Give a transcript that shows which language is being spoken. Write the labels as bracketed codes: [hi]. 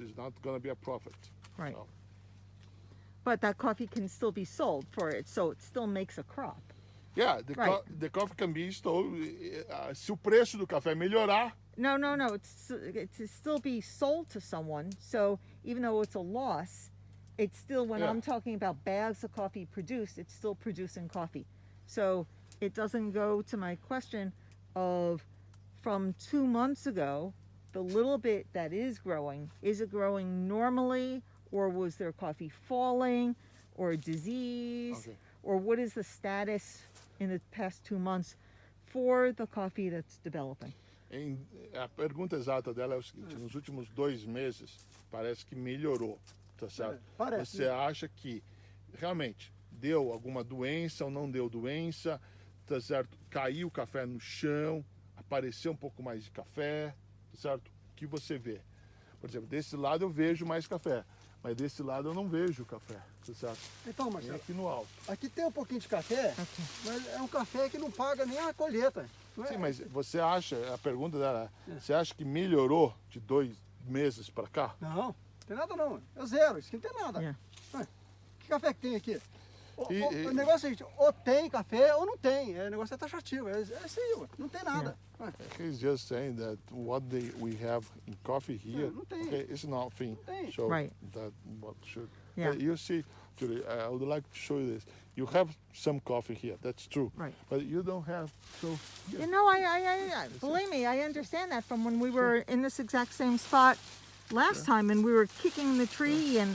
[en] It's not going to be a profit. Right. So, But that coffee can still be sold for it, so it still makes a crop. yeah, Right. The coffee can be sold. [pt] Se o preço do café melhorar, [en] No, it's to still be sold to someone. So even though it's a loss, it's still, when Yeah. I'm talking about bags of coffee produced, it's still producing coffee. So it doesn't go to my question of from 2 months ago, the little bit that is it growing normally, or was there coffee falling, or disease, Okay. or what is the status in the past 2 months for the coffee that's developing? [pt] A pergunta exata dela é o seguinte: nos últimos 2 meses parece que melhorou, tá certo? Parece, Você né? acha que realmente deu alguma doença ou não deu doença, tá certo? Caiu o café no chão, apareceu um pouco mais de café, tá certo? O que você vê? Por exemplo, desse lado eu vejo mais café, mas desse lado eu não vejo café, tá certo? Então, E Marcelo, aqui no alto. aqui tem um pouquinho de café, [en] Okay. [pt] mas é um café que não paga nem a colheita. Não é? Sim, mas você acha, a pergunta dela é, você acha que melhorou de 2 meses para cá? Não tem nada não. É zero, isso aqui não tem nada. [en] Yeah. [pt] Ué, que café que tem aqui? E- O negócio é o seguinte, ou tem café ou não tem. O negócio é taxativo, é assim, ué, não tem nada. Ué, [en] He's just saying that what we have in coffee here, [pt] não tem. [en] okay, it's nothing. [pt] Não tem. [en] So Right. that what should. Yeah. You see, Julie, I would like to show you this. You have some coffee here, that's true. Right. But you don't have. So You know, I believe me, I understand that from when we were in this exact same spot last time and we were kicking the tree and